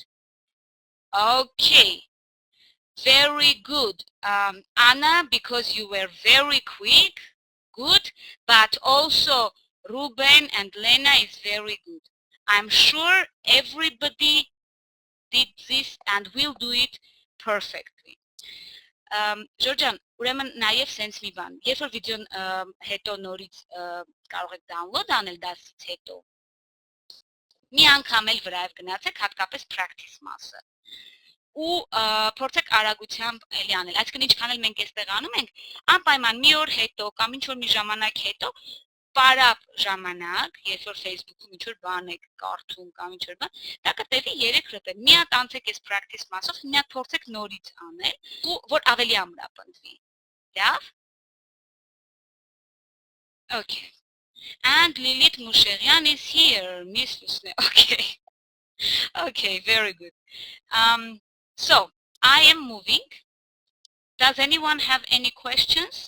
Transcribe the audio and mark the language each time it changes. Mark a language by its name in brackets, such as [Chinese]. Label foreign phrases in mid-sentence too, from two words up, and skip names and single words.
[English] Okay. Very good. Anna, because you were very quick, good, but also Ruben and Lena is very good. I'm sure everybody did this and will do it perfectly. [Armenian] Ժորջան, ուրեմն նաև սենց մի բան, երբ որ վիդեոն հետո նորից կարող եք download անել դասից հետո, մի անգամ էլ վրայով գնացեք, հատկապես practice մասը, ու փորձեք արագությամբ էլի անել, այսինքն ինչքան էլ մենք այստեղ անում ենք, անպայման մի օր հետո կամ ինչ որ մի ժամանակ հետո պարապ ժամանակ, երբ որ Facebook-ում ինչ որ բան եք կարդում կամ ինչ որ բան, դա կտևի 3 րոպե։ Մի հատ անցեք այս practice մասով, մի հատ փորձեք նորից անել, ու որ ավելի ամրապնդվի։ Լավ? [English] Okay. And Lilith Musherian is here, Miss Lusne. Okay. Okay, very good. So, I am moving. Does anyone have any questions?